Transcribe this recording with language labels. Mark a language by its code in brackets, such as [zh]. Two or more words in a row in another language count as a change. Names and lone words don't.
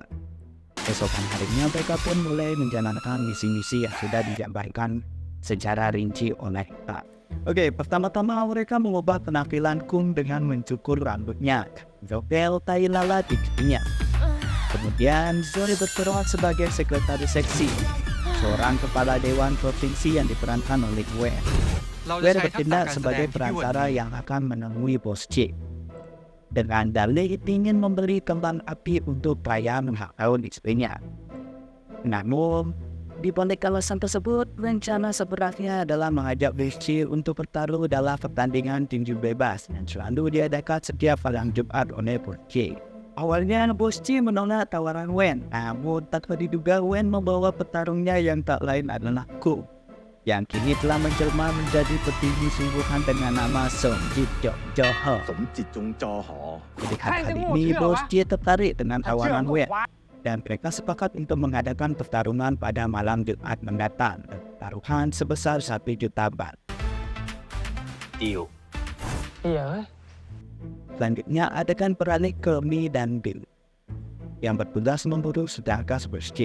[id] Esokan harinya mereka pun mulai menjalankan misi-misi yang sudah dijabarkan secara rinci oleh Tai. Oke, pertama-tama mereka mengubah penampilan Kung dengan mencukur rambutnya, Zobel tai lala di giginya. Kemudian Zoe berperan sebagai sekretaris seksi, seorang kepala dewan provinsi yang diperankan oleh Wen. [th] เราจะ [id] Wen [th] ใช้ทักษะ [id] bertindak [th] การแสด [id] sebagai [th] งที่พี่เวิร์ด [id] perantara [th] มี [id] yang akan menemui Bos C. Dengan dalih ingin membeli kembang api untuk perayaan ulang tahun istrinya. Namun, di balik alasan tersebut, rencana sebenarnya adalah mengajak Bos C untuk bertarung dalam pertandingan tinju bebas yang selalu diadakan setiap malam Jumat oleh Bos C. Awalnya Bos C menolak tawaran Wen, namun tak diduga Wen membawa petarungnya yang tak lain adalah Kung, yang kini telah menjelma menjadi petinggi sungguhan dengan nama Song Jit Jong Joho. [th] สมจิตจงจอหอ [id] Melihat hal ini, Bos C tertarik dengan tawaran Wen, dan mereka sepakat untuk mengadakan pertarungan pada malam Jumat mendatang. Taruhan sebesar 1 juta bat. Deal. Iya. Selanjutnya adakan peralik ke Mi dan Bill yang bertugas memburu sedangkan Bos C.